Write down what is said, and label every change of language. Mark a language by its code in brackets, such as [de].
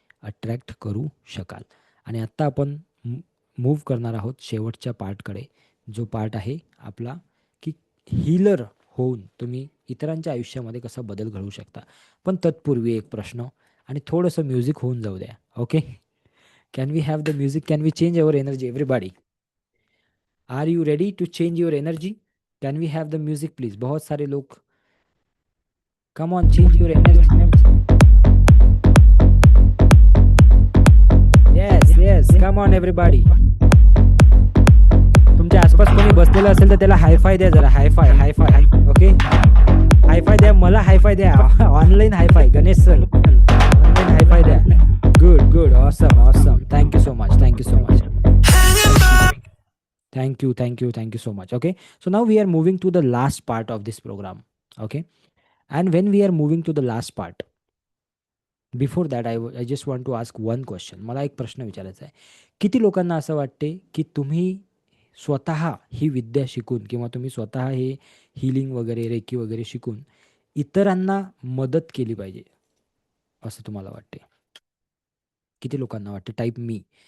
[mr] Attract करू शकाल. आणि आत्ता आपण मूव्ह करणार आहोत शेवटच्या पार्टकडे, जो पार्ट आहे आपला की हीलर होऊन तुम्ही इतरांच्या आयुष्यामध्ये कसा बदल घडवू शकता. पण तत्पूर्वी एक प्रश्न आणि थोडंसं म्युझिक होऊन जाऊ द्या. [en] Okay, can we have the music? Can we change our energy everybody? Are you ready to change your energy? Can we have the music please? [hi] बहुत सारे लोग, [en] Come on, change your energy. Yes yes, come on everybody. [mr] तुमच्या आसपास कोणी बसलेलं असेल तर त्याला हायफाय द्या जरा. Hi fi hi fi. ओके, हायफाय द्या, मला हायफाय द्या. Online hi fi, Ganesh sir online hi fi द्या. [en] Good good, awesome awesome. Thank you so much, thank you so much. Thank you so much. Okay, so now we are moving to the last part of this program. Okay, and when we are moving to the last part, before that I just want to ask one question. [mr] मला एक प्रश्न विचारायचा आहे. किती लोकांना असं वाटते की तुम्ही स्वतः ही विद्या शिकून किंवा तुम्ही स्वतः हे हीलिंग वगैरे, रेकी वगैरे शिकून इतरांना मदत केली पाहिजे असं तुम्हाला वाटते? किती लोकांना वाटते? [en] Type मी.